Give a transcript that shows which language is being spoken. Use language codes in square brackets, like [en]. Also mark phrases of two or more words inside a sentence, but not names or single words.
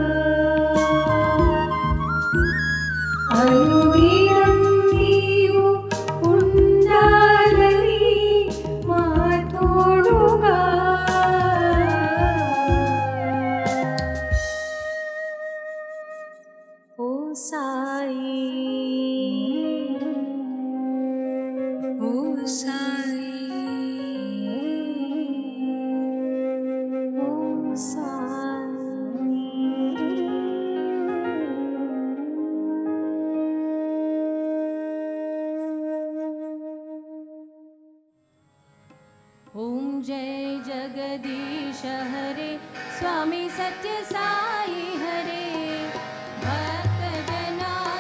[te] అనుదినం నీవు ఉండాలని మా తోడుగా ఓ సాయి ఓ సాయి ఓ సాయి [hi] ओम जय जगदीश हरे स्वामी सत्य साई हरे भक्त जना